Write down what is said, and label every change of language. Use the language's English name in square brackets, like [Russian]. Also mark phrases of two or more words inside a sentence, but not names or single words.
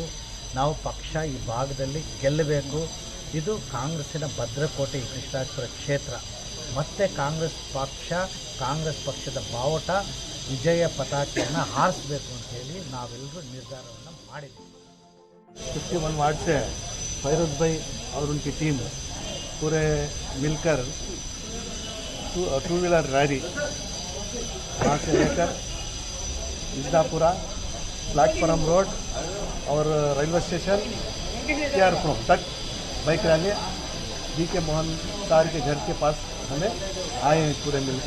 [Kannada] ನಾವು ಪಕ್ಷ ಈ ಭಾಗದಲ್ಲಿ ಗೆಲ್ಲಬೇಕು। ಇದು ಕಾಂಗ್ರೆಸ್ಸಿನ ಭದ್ರಕೋಟೆ ಈ ಕೃಷ್ಣರಾಜಪುರ ಕ್ಷೇತ್ರ। ಮತ್ತೆ ಕಾಂಗ್ರೆಸ್ ಪಕ್ಷದ ಬಾವುಟ ವಿಜಯ ಪತಾಕೆಯನ್ನು ಹಾರಿಸಬೇಕು ಅಂತೇಳಿ ನಾವೆಲ್ಲರೂ ನಿರ್ಧಾರವನ್ನು ಮಾಡಿದ್ದೀವಿ। [Hindi] 51 वार्ड से फैरोज भाई और उनकी टीम पूरे मिलकर 2 [English] wheeler rally [Hindi] वहाँ से लेकर विजनापुरा प्लेटफॉर्म रोड और रेलवे स्टेशन KR तक [English] bike rally [Hindi] DK मोहन सर के घर के पास हमें आए हैं पूरे मिलकर।